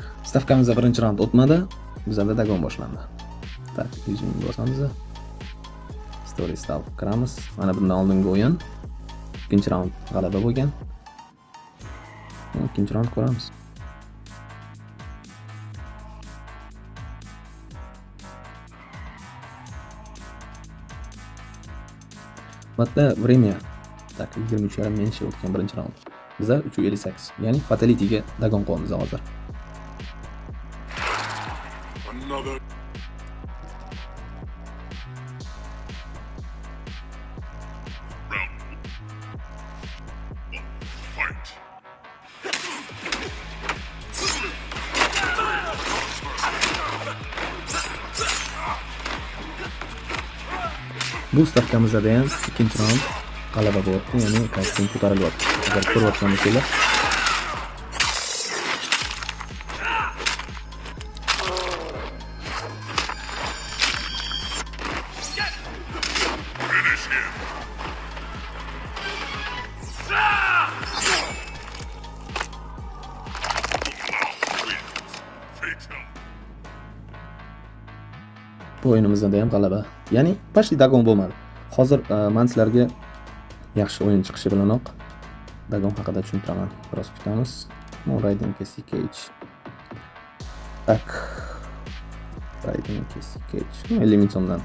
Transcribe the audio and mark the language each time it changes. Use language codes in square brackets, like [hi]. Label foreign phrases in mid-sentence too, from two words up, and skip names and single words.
[uz] Stavkamizda birinchi raund o'tmadi. Bizda dagon boshlandi. Tak, 100 ming bosamiz. [en] Story style [uz] kiramiz. Mana bundan oldingi o'yin. Ikkinchi raund g'alaba bo'lgan. Ikkinchi raund ko'ramiz. Bitta время. Tak, 23,5 minutcha o'tgan birinchi raund. Bizda 358. Ya'ni fatality'ga dagon qo'yamiz hozir. [en] Another. Round 1. Fight. [uz] Bu stavkamizda ham ikkinchi raund g'alaba bo'lyapti, ya'ni kostyum ko'tarilyapti. Agar ko'ryapsan bo'lsanglar. [en] Finish him. [uz] Fatal. Bu o'yinimizda ham g'alaba. Ya'ni почти dagon bo'lmadi. Hozir men sizlarga yaxshi o'yin chiqishi bilanoq dagon haqida tushuntiraman. Biroz kutamiz. Raiden Casey Cage. Tak. Raiden Casey Cage. 50 ming so'mdan.